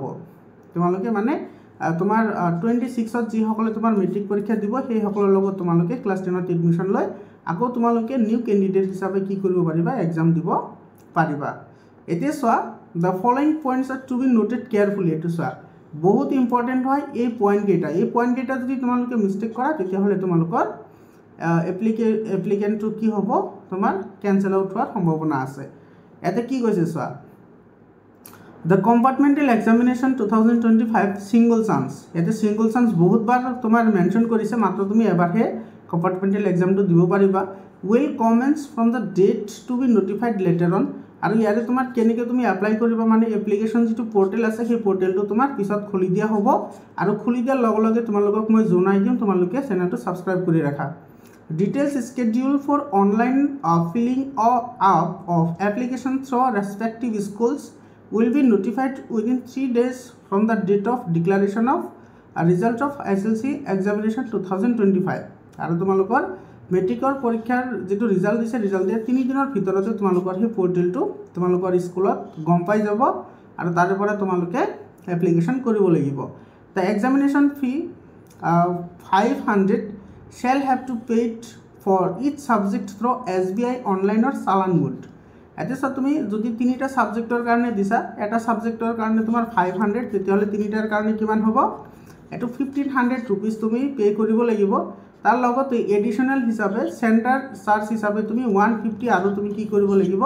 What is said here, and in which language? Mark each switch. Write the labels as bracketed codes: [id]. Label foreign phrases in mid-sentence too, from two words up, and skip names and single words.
[as] তোমালোকে মানে তোমাৰ 26ত যি সকলে তোমাৰ মেট্ৰিক পৰীক্ষা দিব সেই সকলৰ লগত তোমালোকে ক্লাছ 10ত এডমিশন লৈ আকৌ তোমালোকে [en] new candidate [as] হিচাপে কি কৰিব পাৰিবা এক্সাম দিব পাৰিবা। এতিয়া সোয়া [en] the following points are to be noted carefully। [as] এটো সোয়া বহুত ইম্পৰ্টেন্ট হয় এই পয়েন্ট কেইটা যদি তোমালোকে মিস্টেক কৰা তেতিয়া হলে তোমালোকৰ এপ্লিকেন্ট কি হ'ব তোমাৰ [en] cancel out [as] হোৱাৰ সম্ভাৱনা আছে। এতে কি কৈছে সোয়া [en] the compartmental examination 2025 single chance। [as] এতে [en] single chance [as] বহুত বাৰ তোমাৰ মেনশন কৰিছে মাত্ৰ তুমি এবাৰহে [en] compartmental exam [as] দিব পাৰিবা। [en] will commence from the date to be notified later on [as] আৰু ইয়াৰে তোমাৰ কেনেকৈ তুমি এপ্লাই কৰিবা মানে এপ্লিকেশ্যন যিটো পৰ্টেল আছে সেই পৰ্টেলটো তোমাৰ পিছত খুলি দিয়া হ'ব আৰু খুলি দিয়াৰ লগে লগে তোমালোকক মই জনাই দিম, তোমালোকে চেনেলটো ছাবস্ক্ৰাইব কৰি ৰাখা। [en] Details schedule for online filling up of application through respective schools will be notified within 3 days from the date of declaration of result of SLC examination 2025 [as] আৰু তোমালোকৰ মেট্ৰিকৰ পৰীক্ষাৰ যেটো ৰিজাল্ট দিছে ৰিজাল্ট দিয়া 3 দিনৰ ভিতৰতে তোমালোকৰ সেই পৰ্টেলটো তোমালোকৰ স্কুলত গম পাই যাব আৰু তাৰে পৰা তোমালোকে এপ্লিকেশ্যন কৰিব লাগিব। [en] The examination fee 500 shall have to paid for each subject through SBI online or চালান mode। [as] এতিয়া তুমি যদি 3টা সাবজেক্টৰ কাৰণে দিছা, এটা সাবজেক্টৰ কাৰণে তোমাৰ 500, তেতিয়াহ'লে 3টাৰ কাৰণে কিমান হ'ব? এটো 1500 रुपीस তুমি পে কৰিব লাগিব। তাৰ লগতে এডিশনাল হিচাপে [en] center charge [as] হিচাপে তুমি 150 আৰু তুমি কি কৰিব লাগিব?